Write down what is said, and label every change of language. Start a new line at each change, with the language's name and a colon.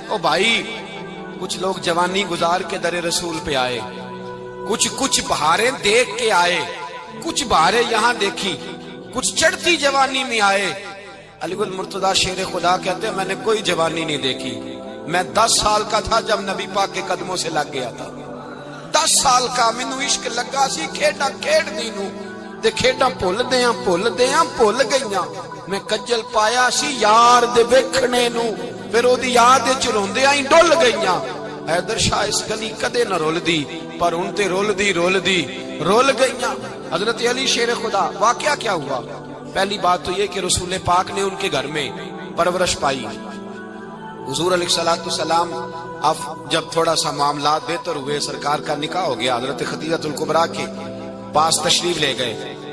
Urdu: او بھائی کچھ لوگ جوانی گزار کے در رسول پہ آئے، کچھ بہاریں دیکھ کے آئے، کچھ بہاریں یہاں دیکھی، کچھ چڑھتی جوانی میں آئے. علی گل مرتضیٰ شیر خدا کہتے ہیں میں نے کوئی جوانی نہیں دیکھی. میں 10 سال کا تھا جب نبی پاک کے قدموں سے لگ گیا تھا.
Punjabi: 10 سال کا مینوں عشق لگا سی، کھیڈا کھیڈ دی نو تے کھیڈاں بھول گئیاں. میں کجل پایا سی یار دے ویکھنے نو، پھر او دی یاد وچ روندیاں ہی ڈول گئیاں. حیدر شاہ اس گلی کدے نہ رول دی پر ہن تے رول گئیاں.
Urdu: حضرت علی شیر خدا واقعہ کیا ہوا؟ پہلی بات تو یہ کہ رسول پاک نے ان کے گھر میں پرورش پائی. حضور علیہ السلام اب جب تھوڑا سا معاملات بہتر ہوئے، سرکار کا نکاح ہو گیا، حضرت خدیجہ الکبریٰ کے پاس تشریف لے گئے.